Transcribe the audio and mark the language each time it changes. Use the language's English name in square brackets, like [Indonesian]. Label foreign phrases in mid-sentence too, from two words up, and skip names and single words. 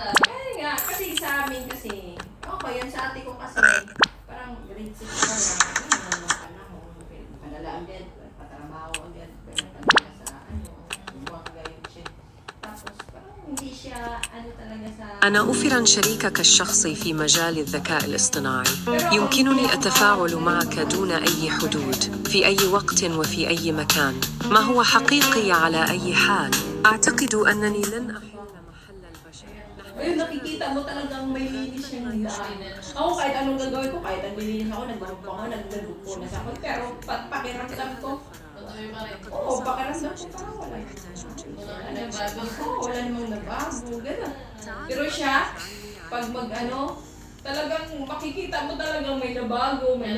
[Filipino] Kaya nga, kasi sa amin kasi, okay, yan sa ate ko kasi, parang grade 6 pa lang, ano mga panahon, padala agad, patrabaho agad, pero padala sa ano, buwang gayon siya. Tapos parang hindi siya, ano talaga sa... [Arabic] أنا أوفراً شريكك الشخصي في مجال الذكاء الاصطناعي. يمكنني التفاعل معك دون أي حدود، في أي وقت وفي أي مكان. ما هو حقيقي على أي حال. أعتقد أنني لن أحل محل البشر. [Filipino] Ayun, nakikita mo talagang may linis yung daan. Ako kahit anong gagawin ko, kahit ang nilinis ako, nagbarupo ako, nagdadupunas ako. Pero pakiramdam ko, Patuloy pa rin. oo, pakiramdam ko parang wala. Wala na nagbago. Oo, wala namang nabago, gano'n. Pero siya, pag mag-ano, talagang makikita mo talagang may nabago, may